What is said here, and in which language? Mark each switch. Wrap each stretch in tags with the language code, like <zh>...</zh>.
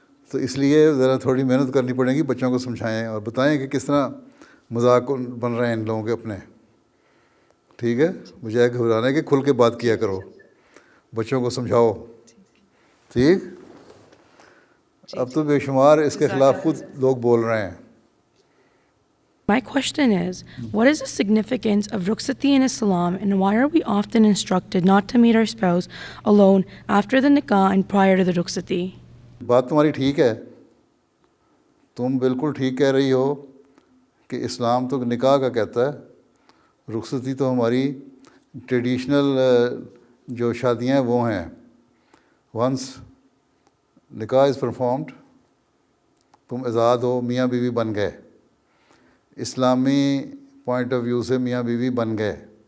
<ur>تو اس لیے ذرا تھوڑی محنت کرنی پڑے گی, بچوں کو سمجھائیں اور بتائیں کہ کس طرح مذاق بن رہے ہیں ان لوگوں کے اپنے. ٹھیک ہے, بجائے گھبرانے کے کھل کے بات کیا کرو, بچوں کو سمجھاؤ. ٹھیک, اب تو بے شمار اس کے خلاف خود لوگ بول رہے ہیں.</ur> <en>My question is, what is the significance of Ruksati in Islam, and why are we often instructed not to meet our spouse alone after the nikah and prior to the Ruksati?</en> <ur>بات تمہاری ٹھیک ہے, تم بالکل ٹھیک کہہ رہی ہو کہ اسلام تو نکاح کا کہتا ہے, رخصتی تو ہماری ٹریڈیشنل جو شادیاں ہیں وہ ہیں.</ur> <en>once nikah is performed,</en> <ur>تم آزاد ہو, میاں بیوی بن گئے, اسلامی پوائنٹ آف ویو سے میاں بیوی بن گئے.</ur>